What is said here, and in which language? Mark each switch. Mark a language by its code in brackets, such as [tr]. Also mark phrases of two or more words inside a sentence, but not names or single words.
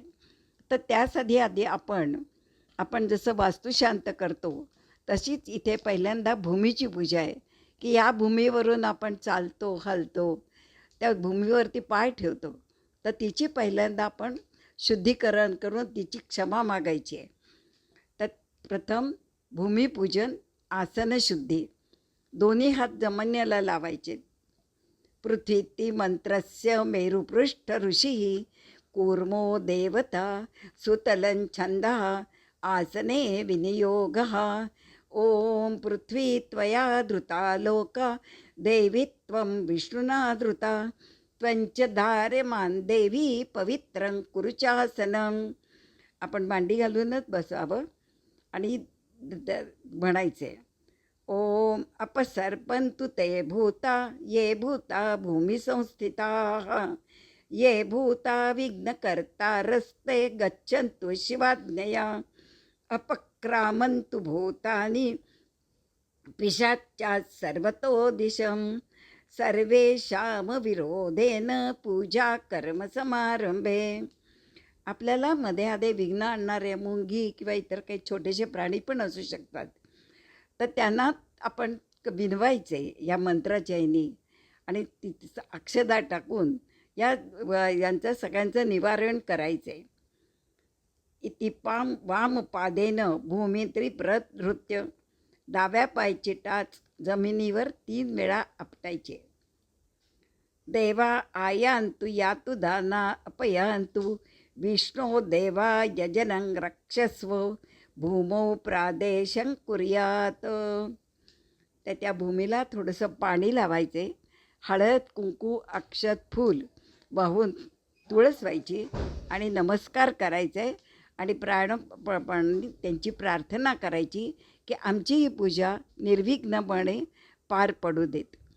[mr] तर त्यासाठी आधी आपण जसं वास्तुशांत करतो तशीच इथे पहिल्यांदा भूमीची पूजा आहे की या भूमीवरून आपण चालतो हलतो, त्या भूमीवरती पाय ठेवतो, तर तिची पहिल्यांदा आपण शुद्धीकरण करून तिची क्षमा मागायची आहे. तर प्रथम भूमिपूजन, आसनशुद्धी, दोन्ही हात जमन्याला लावायचे. [sa] पृथ्वीती मंत्रस्य मेरुपृष्ठ ऋषी कूर्मो देवता सुतलं छंदः आसने विनियोगः. ओम पृथ्वी त्वया धृता लोका देवी त्वं विष्णुना धृता त्वंच धार्यमान देवी पवित्रं कुरुचासनं. [mr] आपण मांडी घालूनच बसावं आणि म्हणायचे [sa] ओम अपसर्पन्तु ते भूता ये भूता भूमिसंस्थिताः ये भूता विघ्नकर्तारस्ते गच्छन्तु शिवाज्ञया अपक्रामन्तु भूतानि पिशाचात् सर्वतो दिशं सर्वेषां विरोधेन पूजा कर्म समारंभे. [mr] आपल्याला मध्ये आधे विघ्न आणणारे मुंगी किंवा इतर काही छोटेसे प्राणी पण असू शकतात, तर त्यांना आपण बिनवायचे या मंत्राच्या ह्यानी आणि तिचं अक्षदा टाकून यांचं सगळ्यांचं निवारण करायचे. [sa] इति पाम वाम पादेन भूमित्री प्रनृत्य. [mr] डाव्या पायची टाच जमिनीवर 3 वेळा आपटायचे. [sa] देवा आयांतु यातु दाना अपयांतु विष्णो देवा यजनं रक्षस्व भूमौ प्रादेशं कुर्यात. [mr] त्या भूमीला थोडंसं पाणी लावायचे, हळद कुंकू अक्षत फूल वाहून तुळस व्हायची आणि नमस्कार करायचे आणि त्यांची प्रार्थना करायची की आमची ही पूजा निर्विघ्नपणे पार पडू देत.